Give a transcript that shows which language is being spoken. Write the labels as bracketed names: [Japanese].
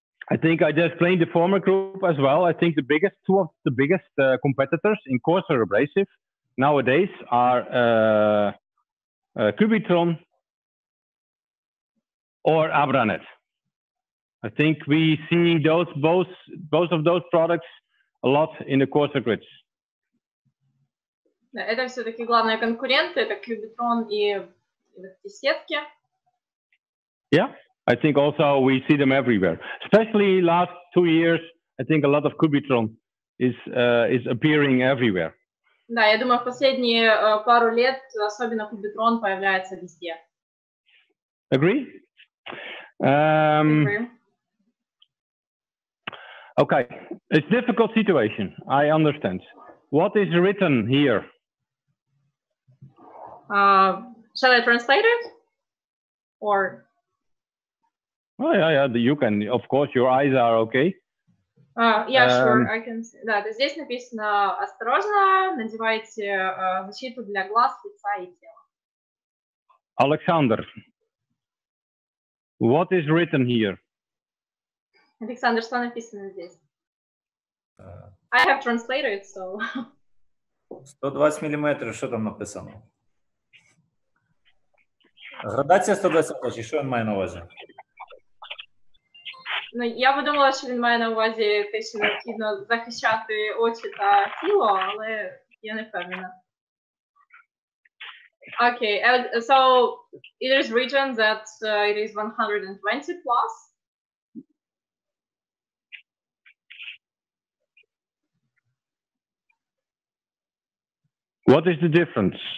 [English] I think I just explained the former group as well. I think two of the biggest competitors in coarser abrasive nowadays are Cubitron or Abranet. I think we see both of those products a lot in the coarser grids. [Russian] Это все-таки главные конкуренты, это Cubitron и сетки. [English] Yeah, I think also we see them everywhere. Especially last 2 years, I think a lot of Cubitron is appearing everywhere. [Russian] Да, я думаю, в последние пару лет особенно Cubitron появляется везде. [English] Agree? Agree. Okay, it's a difficult situation. I understand. What is written here? Shall I translate it? Or? Oh, yeah, you can. Of course, your eyes are okay. Yeah, sure, I can see. [Russian] Да, здесь написано: осторожно, надевайте защиту для глаз, лица и тела. [English] Alexander, what is written here? [Russian] Александр, что написано здесь? [English] I have translated, so. [Ukrainian] 120 мм, що там написано? Градація 120, чи що він має на увазі? Ну, я би думала, що він має на увазі те, що необхідно захищати очі та тіло, але я не впевнена. [English] Okay, so it is written that it is 120 plus. What is the difference?